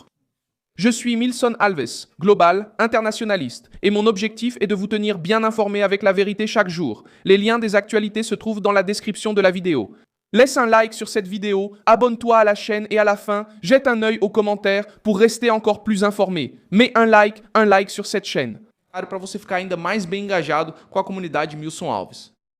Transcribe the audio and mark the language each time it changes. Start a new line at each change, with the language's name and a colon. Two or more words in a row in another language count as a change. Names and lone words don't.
French: Je suis Milson Alves, global, internationaliste, et mon objectif est de vous tenir bien informé avec la vérité chaque jour. Les liens des actualités se trouvent dans la description de la vidéo. Laisse un like sur cette vidéo, abonne-toi à la chaîne et à la fin, jette un œil aux commentaires pour rester encore plus informé. Mets un like sur cette chaîne.
Portuguese: Para você ficar ainda mais bem engajado com a comunidade Milson Alves.